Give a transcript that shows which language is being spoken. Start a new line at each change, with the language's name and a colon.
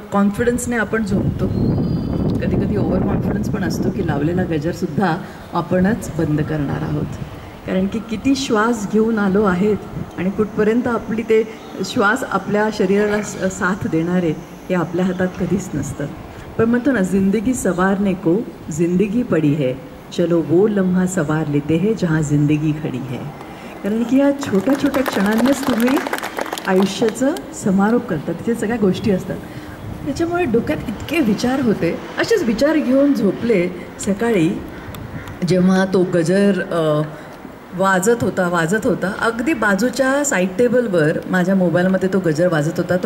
Marathi: कॉन्फिडन्सने आपण झोपतो, कधी कधी ओव्हर कॉन्फिडन्स पण असतो की लावलेला गजरसुद्धा आपणच बंद करणार आहोत. कारण की किती श्वास घेऊन आलो आहेत आणि कुठपर्यंत आपली ते श्वास आपल्या शरीराला साथ देणारे हे आपल्या हातात कधीच नसतं. पण म्हणतो ना,
Hindi: जिंदगी सवारने को जिंदगी पडी है, चलो वो लम्हा सवार लेते हैं जहाँ जिंदगी खडी है.
Marathi: कारण की या छोट्या छोट्या क्षणांनीच तुम्ही आयुष्याचं समारोप करता, तिथे सगळ्या गोष्टी असतात. त्याच्यामुळे डोक्यात इतके विचार होते. असेच विचार घेऊन झोपले. सकाळी जेव्हा तो गजर वाजत होता, अगदी बाजूच्या साईड टेबलवर माझ्या मोबाईलमध्ये तो गजर वाजत होता.